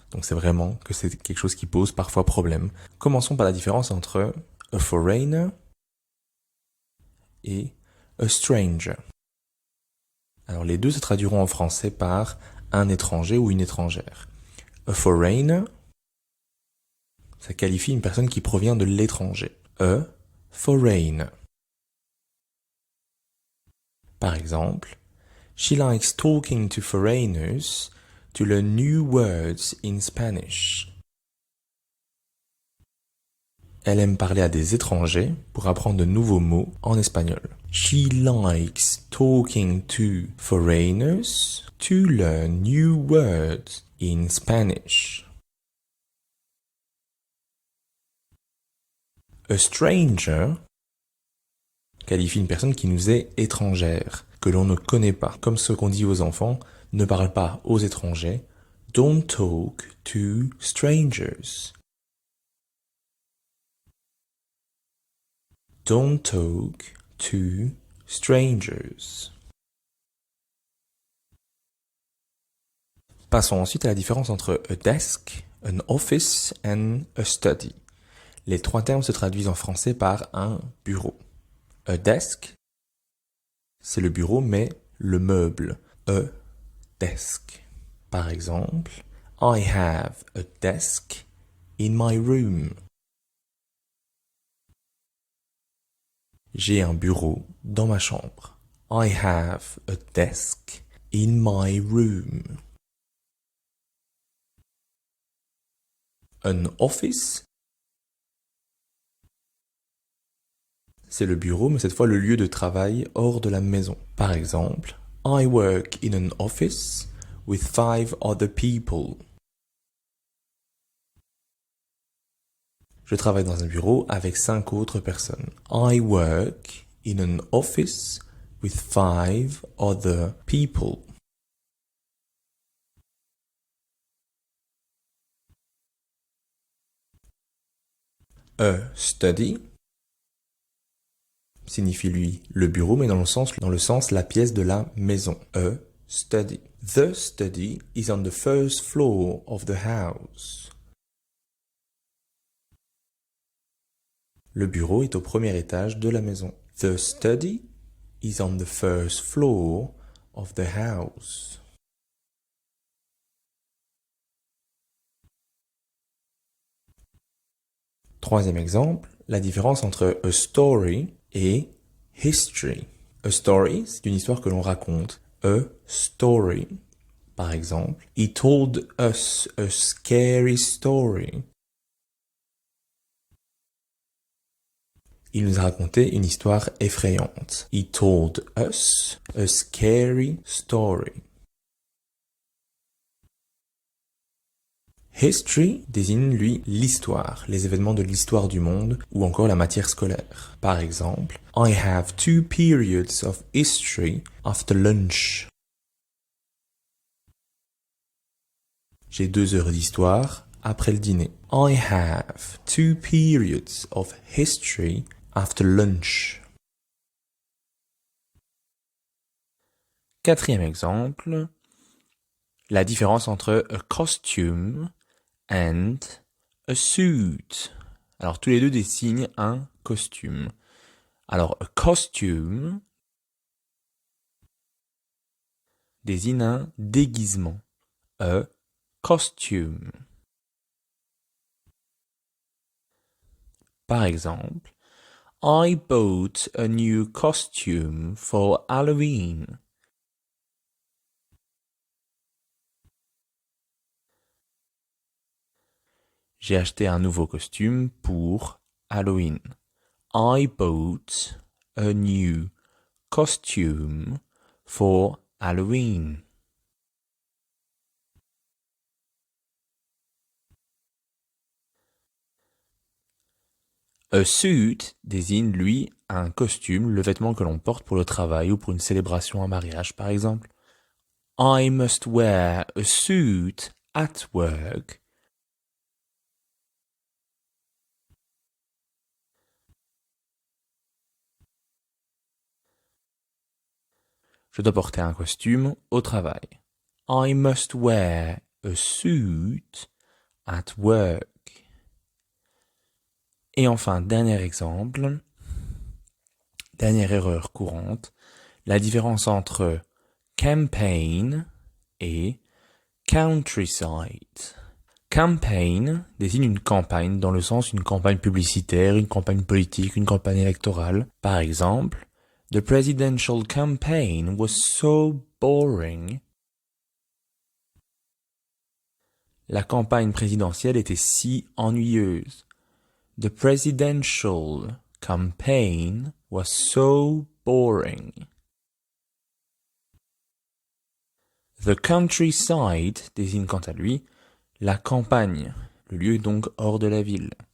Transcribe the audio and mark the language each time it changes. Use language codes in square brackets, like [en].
[fr] Donc c'est vraiment que c'est quelque chose qui pose parfois problème. Commençons par la différence entre a foreigner et a stranger. Alors les deux se traduiront en français par un étranger ou une étrangère. A foreigner, ça qualifie une personne qui provient de l'étranger. [en] A foreigner. [fr] Par exemple, [en] she likes talking to foreigners to learn new words in Spanish. [fr] Elle aime parler à des étrangers pour apprendre de nouveaux mots en espagnol. [en] She likes talking to foreigners to learn new words in Spanish. [fr] A stranger qualifie une personne qui nous est étrangère, que l'on ne connaît pas. Comme ce qu'on dit aux enfants, ne parle pas aux étrangers. [en] Don't talk to strangers. Don't talk to strangers. [fr] Passons ensuite à la différence entre a desk, an office and a study. Les 3 termes se traduisent en français par un bureau. A desk, c'est le bureau, mais le meuble. [en] A desk. [fr] Par exemple, [en] I have a desk in my room. [fr] J'ai un bureau dans ma chambre. [en] I have a desk in my room. [fr] An office, c'est le bureau, mais cette fois le lieu de travail hors de la maison. Par exemple, [en] I work in an office with 5 other people. [fr] Je travaille dans un bureau avec 5 autres personnes. [en] I work in an office with 5 other people. [fr] A study signifie lui le bureau, mais dans le sens la pièce de la maison. [en] A study. The study is on the first floor of the house. [fr] Le bureau est au premier étage de la maison. [en] The study is on the first floor of the house. [fr] Troisième exemple, la différence entre a story et history. A story, c'est une histoire que l'on raconte. [en] A story. [fr] Par exemple, [en] he told us a scary story. [fr] Il nous a raconté une histoire effrayante. [en] He told us a scary story. [fr] History désigne, lui, l'histoire, les événements de l'histoire du monde ou encore la matière scolaire. Par exemple, [en] I have 2 periods of history after lunch. [fr] J'ai 2 heures d'histoire après le dîner. [en] I have 2 periods of history after lunch. [fr] Quatrième exemple, la différence entre a costume and a suit. Alors tous les deux désignent un costume. Alors a costume désigne un déguisement. [en] A costume. [fr] Par exemple, [en] I bought a new costume for Halloween. [fr] J'ai acheté un nouveau costume pour Halloween. [en] I bought a new costume for Halloween. [fr] A suit désigne, lui, un costume, le vêtement que l'on porte pour le travail ou pour une célébration, un mariage, par exemple. [en] I must wear a suit at work. [fr] Je dois porter un costume au travail. [en] I must wear a suit at work. [fr] Et enfin, dernier exemple, dernière erreur courante, la différence entre campaign et countryside. Campaign désigne une campagne dans le sens d'une campagne publicitaire, une campagne politique, une campagne électorale. Par exemple, [en] the presidential campaign was so boring. [fr] La campagne présidentielle était si ennuyeuse. [en] The presidential campaign was so boring. [fr] The countryside désigne quant à lui la campagne, le lieu donc hors de la ville.